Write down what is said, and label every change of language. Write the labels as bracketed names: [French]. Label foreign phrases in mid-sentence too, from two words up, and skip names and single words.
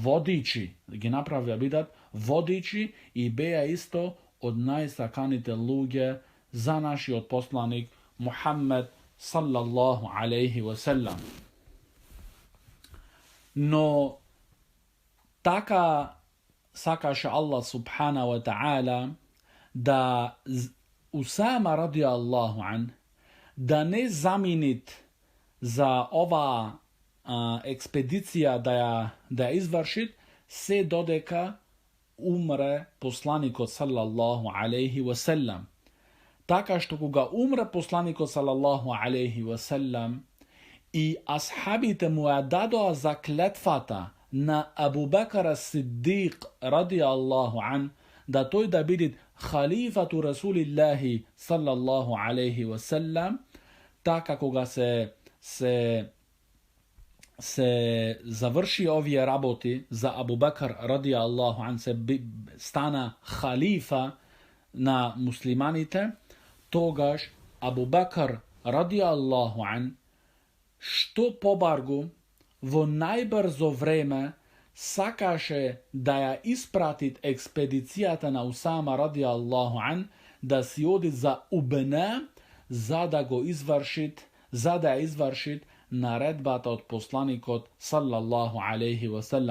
[Macedonian] водичи, и беа исто од најсаканите луѓе за нашиот посланик Мухаммед [Arabic] صلى الله عليه وسلم. [Macedonian] Но така сакаше [Arabic] الله سبحانه وتعالى [Macedonian] да Усама [Arabic] رضي الله عنه [Macedonian] да не заминит за оваа експедиција да ја извршит се додека умре посланикот [Arabic] صلى الله عليه وسلم. [Macedonian] Така што кога умре посланикот [Arabic] صلى الله عليه وسلم [Macedonian] и асхабите му ја дадоа заклетвата на Абу Бекр ас-Сиддиқ [Arabic] رضي الله عنه [Macedonian] да тој да биде [Arabic] خليفة رسول الله صلى الله عليه وسلم, [Macedonian] така кога се заврши овие работи за Абу Бекр [Arabic] رضي الله عنه, [Macedonian] се стана халифа на муслиманите, тогаш Абу Бекр [Arabic] رضي الله عنه [Macedonian] што побаргу во најбрзо време сакаше да ја испратит експедицијата на Усама [Arabic] رضي الله عنه [Macedonian] да си оди за Убена, за да ја извршит наредбата од посланикот [Arabic] صلى الله عليه وسلم.